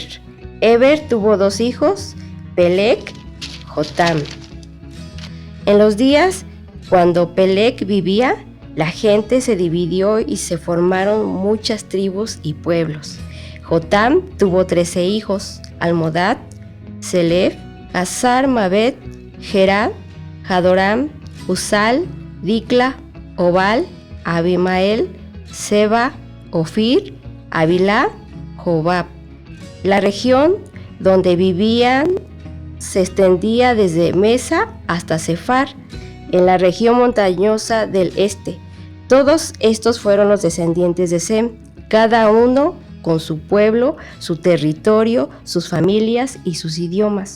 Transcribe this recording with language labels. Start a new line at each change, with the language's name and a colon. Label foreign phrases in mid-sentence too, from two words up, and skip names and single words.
Spanish: Eber tuvo 2 hijos: Pelec, Jotam. En los días cuando Pelec vivía, la gente se dividió y se formaron muchas tribus y pueblos. Jotam tuvo 13 hijos: Almodad, Selef, Hazar Mabet, Gerad, Hadoram, Usal, Dicla, Obal, Abimael, Seba, Ofir, Avilá, Jobab. La región donde vivían se extendía desde Mesa hasta Sefar, en la región montañosa del este. Todos estos fueron los descendientes de Sem, cada uno con su pueblo, su territorio, sus familias y sus idiomas.